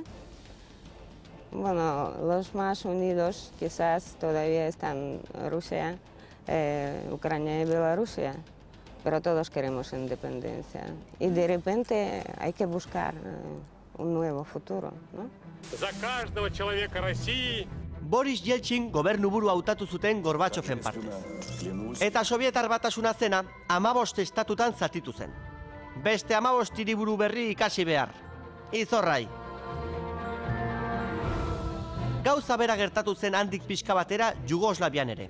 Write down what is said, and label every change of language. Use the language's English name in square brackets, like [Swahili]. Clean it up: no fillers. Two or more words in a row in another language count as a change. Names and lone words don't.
[Spanish] Bueno, los más unidos quizás todavía están Rusia, Ucrania y Bielorrusia, pero todos queremos independencia. Y de repente hay que buscar un nuevo futuro, ¿no? [Russian] За каждого человека России. [Basque] Boris Yeltsin gobernuburu hautatu zuten Gorbatxoven partez. Eta Sobietar Batasuna zena 15 estatutan zatitu zen. Beste 15 hiriburu berri ikasi behar. Izorrai. Gauza bera gertatu zen handik pixka batera Jugoslavian ere.